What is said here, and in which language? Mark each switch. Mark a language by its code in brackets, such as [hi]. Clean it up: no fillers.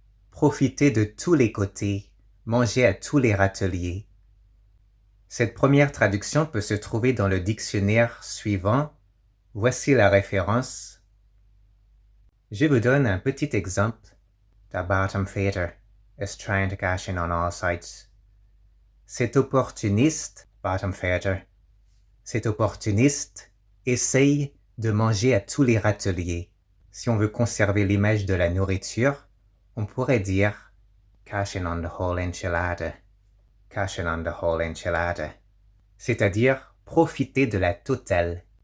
[fr] Profiter de tous les côtés, manger à tous les râteliers. Cette première traduction peut se trouver dans le dictionnaire suivant. Voici la référence. Je vous donne un petit exemple. [en] The bottom feeder is trying to cash in on all sides. [fr] Cet opportuniste, [en] bottom feeder, [fr] cet opportuniste essaye de manger à tous les râteliers. Si on veut conserver l'image de la nourriture, on pourrait dire [en] cash in on the whole enchilada, [fr] cash in on the whole enchilada, c'est-à-dire profiter de la totale.